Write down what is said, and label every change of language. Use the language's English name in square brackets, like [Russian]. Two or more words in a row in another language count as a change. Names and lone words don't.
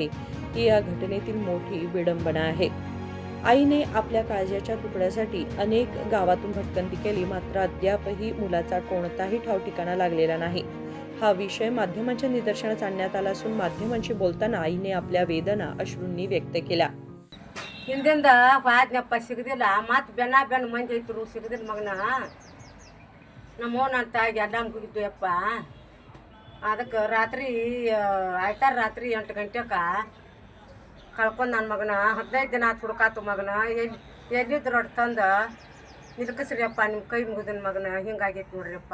[Marathi] ही या घटनेतील मोठी विडंबना आहे. आईने आपल्या काळजाच्या तुकड्यासाठी अनेक गावातून भटकंती केली, मात्र अद्यापही मुलाचा कोणताही ठाव ठिकाणा लागलेला नाही. हा विषय माध्यमांच्या निदर्शनास आणण्यात आला असून माध्यमांशी बोलताना आईने आपल्या वेदना अश्रूंनी व्यक्त केल्या. [Kannada] ಹಿಂದಿಂದ ಹೋದ್ನಪ್ಪ ಸಿಗದಿಲ್ಲ ಮತ್ತು ಬೆನ್ನ ಮಂದಿ ಐತರು ಸಿಗದಿಲ್ಲ ಮಗನ ನಮ್ಮ ಅಂತ ಎಲ್ಲ ಮುಗಿದ್ವಿಯಪ್ಪ. ಅದಕ್ಕೆ ರಾತ್ರಿ ಆಯ್ತಾರ ರಾತ್ರಿ 8 ಗಂಟೆಗೆ ಕಳ್ಕೊಂಡು ನನ್ನ ಮಗನ 15 ದಿನ ಆತು ಹುಡುಕಾತು ಮಗನ ಎಲ್ಲಿದ್ರು ಒಟ್ಟು ತಂದು ನಿಲ್ಕಸ್ರಿಯಪ್ಪ ನಿಮ್ಮ ಕೈ ಮುಗಿದನ ಮಗನ ಹಿಂಗಾಗೈತೆ ನೋಡ್ರಿಯಪ್ಪ.